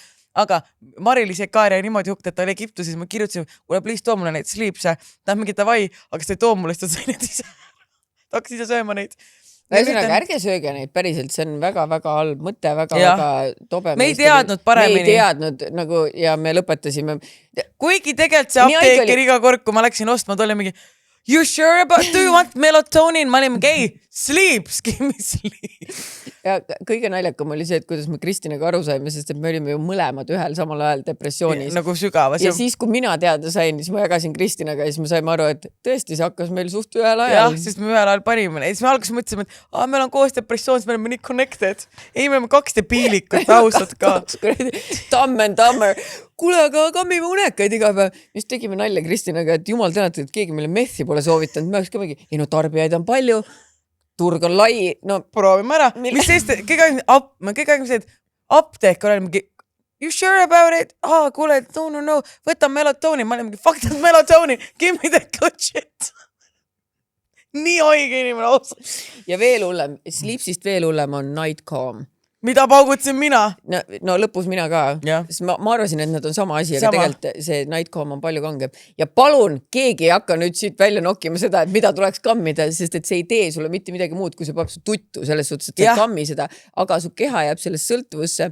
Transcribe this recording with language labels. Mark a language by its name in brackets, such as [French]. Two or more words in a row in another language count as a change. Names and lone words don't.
[Estonian] Aga Mari-Liis Kaar jäi niimoodi hukkt, et ta oli Egiptuses, ma kirjutasin, kuule, please too mulle neid sleepse, ta on mingi davai, aga ta ei too mulle, sest ta sai need ise. Ta hakkas ise sööma neid. Ühesõnaga, ärge sööge neid päriselt, see on väga-väga halb mõte, väga-väga tobe. Me ei teadnud paremini. Me ei teadnud nagu ja me lõpetasime. Kuigi tegelikult see apteeker iga kord, kui ma läksin ostma, ta oli mingi [English] You sure about, do you want melatonin? [Estonian] Ma olin [English] gay, sleep, give me sleep. [Estonian] Ja kõige naljakam oli see, et kuidas me Kristinaga aru saime, sest et me olime ju mõlemad ühel samal ajal depressioonis. Nagu sügavas. Ja siis, kui mina teada sain, siis ma jagasin Kristinaga ja siis me saime aru, et tõesti, see hakkas meil suht ühel ajal. Jah, sest me ühel ajal panime. Ja siis me alguses mõtlesime, et meil on koos depressioon, me oleme nii connected. Ei, me oleme 2 debiilikut, ausad ka. Dumb and dumber. Kuule, aga kammime unekaid iga päev. Just tegime nalja Kristinaga, et jumal tänatud, et keegi meile methi pole soovitanud. Me oleks ka mingi, ei no tarbijaid on palju, turg on lai. No proovime ära. Mis sest, kõik aegime see, et apteek on mingi, [English] you sure about it? [Estonian] Kuule, no, võta melatonin. Ma olen mingi, [English] fuck that melatonin, give me that good shit. [Estonian] Nii oige inimene, ausalt. Ja veel hullem, Sleepsist veel hullem on Night Calm. Mida paugutsin mina? No lõpus mina ka. Ma arvasin, et nad on sama asi, aga tegelikult see Night Calm on palju kangem. Ja palun, keegi ei hakka nüüd siit välja nokkima seda, et mida tuleks kammida, sest et see ei tee sulle mitte midagi muud, kui see paneb su tuttu selles suhtes, et sa ei kammi seda, aga su keha jääb sellest sõltuvusse.